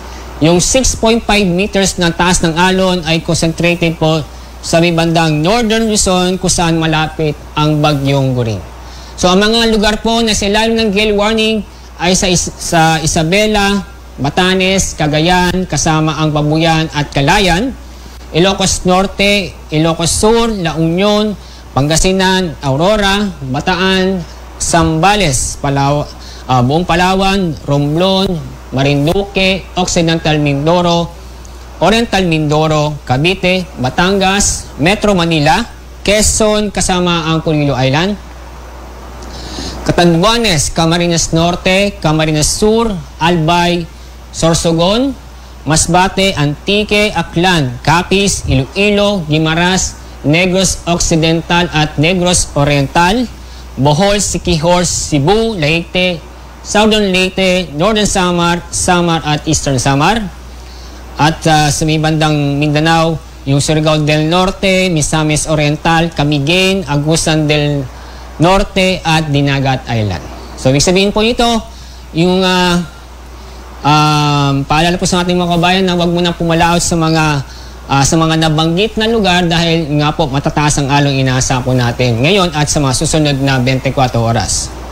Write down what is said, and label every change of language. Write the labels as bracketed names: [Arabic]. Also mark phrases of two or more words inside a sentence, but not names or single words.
[Filipino] Yung 6.5 meters na taas ng alon ay concentrated po sa may bandang northern Luzon kung saan malapit ang Bagyong Goring. So ang mga lugar po na sa ilalim ng [English] gale warning [Filipino] ay sa Isabela, Batanes, Cagayan, kasama ang Babuyan at Calayan, Ilocos Norte, Ilocos Sur, La Union, Pangasinan, Aurora, Bataan, Zambales, buong Palawan, Romblon, Marinduque, Occidental Mindoro, Oriental Mindoro, Cavite, Batangas, Metro Manila, Quezon kasama ang Pulilo Island, Catanduanes, Camarines Norte, Camarines Sur, Albay, Sorsogon, Masbate, Antique, Aklan, Capiz, Iloilo, Guimaras, Negros Occidental at Negros Oriental, Bohol, Siquijor, Cebu, Leyte, Southern Leyte, Northern Samar, Samar at Eastern Samar. At sa may bandang Mindanao, yung Surigao del Norte, Misamis Oriental, Camiguin, Agusan del Norte at Dinagat Island. So ibig sabihin po ito, yung paalala po sa ating mga kabayan na huwag muna pumalaot sa mga nabanggit na lugar dahil nga po matataas ang along inaasa po natin ngayon at sa mga susunod na 24 oras.